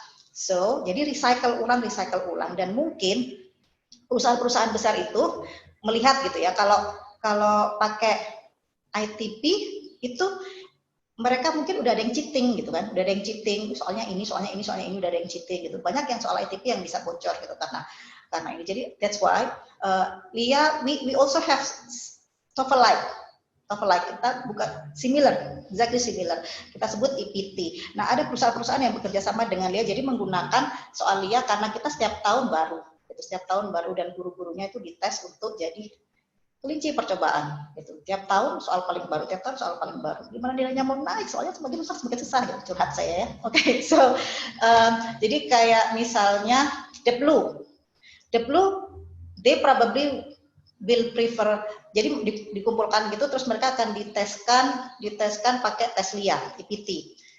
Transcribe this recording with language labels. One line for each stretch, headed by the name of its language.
Indonesian: So, jadi recycle ulang, dan mungkin perusahaan-perusahaan besar itu melihat gitu ya, kalau pakai ITP itu mereka mungkin udah ada yang cheating gitu kan, udah ada yang cheating, soalnya ini udah ada yang cheating gitu. Banyak yang soal ITP yang bisa bocor gitu karena ini.
English: Jadi that's why LIA we also have TOEFL Light
Indonesian: kita bukan
English: similar, exactly similar.
Indonesian: Kita sebut IPT. Nah, ada perusahaan-perusahaan yang bekerja sama dengan LIA, jadi menggunakan soal LIA karena kita setiap tahun baru, dan guru-gurunya itu dites untuk jadi kelinci percobaan gitu. Tiap tahun soal paling baru, Gimana nilainya mau naik? Soalnya semakin susah gitu, curhat saya ya. Oke, so jadi kayak misalnya
English: the blue, they probably will prefer,
Indonesian: jadi dikumpulkan gitu, terus mereka akan diteskan pakai tes LIA, IPT.